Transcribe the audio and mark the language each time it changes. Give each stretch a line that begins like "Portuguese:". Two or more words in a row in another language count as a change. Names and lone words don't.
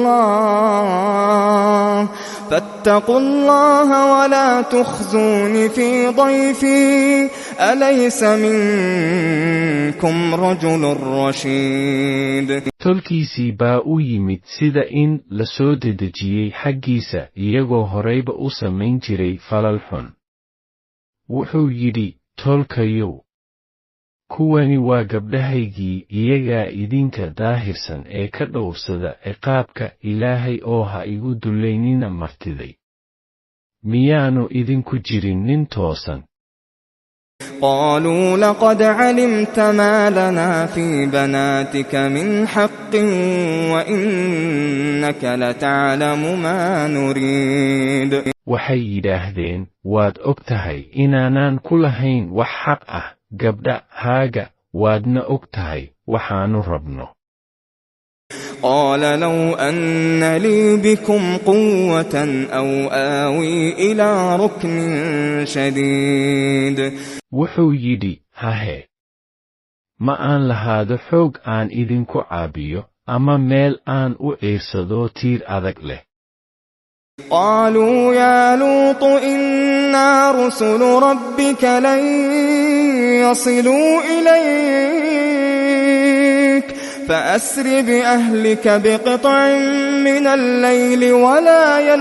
Arabic: الله ولا تخزوني في ضيفي أليس منكم رجل رشيد
Somali: tolkiisii baa u yimid sida in la soo dedejiyey xaggiisa iyagoo horayba u samayn jiray falal xun wuxuu yidhi tolkayow kuwani waa gabdhahaygii iyagaa idinka daahirsan ee ka dhowrsada ciqaabka ilaahay oo ha igu dullaynina martiday miyaanu idinku jirin nin toosan
Arabic: قالوا لقد علمت ما لنا في بناتك من حق وإنك لتعلم ما نريد.
Somali: waxay yidhaahdeen waad og tahay inaanaan ku lahayn wax xaq ah gabdhahaaga waadna og tahay waxaannu rabno.
Arabic: قال لو أن لي بكم قوة أو آوي إلى ركن شديد.
Somali: wuxuu yidhi hahe ma aan lahaado xoog aan idinku caabiyo ama meel aan u ciirsado tiir adag leh.
Arabic: قالوا يا لوط إنا رسل ربك لن يصلوا إليك فأسر بأهلك بقطع من الليل ولا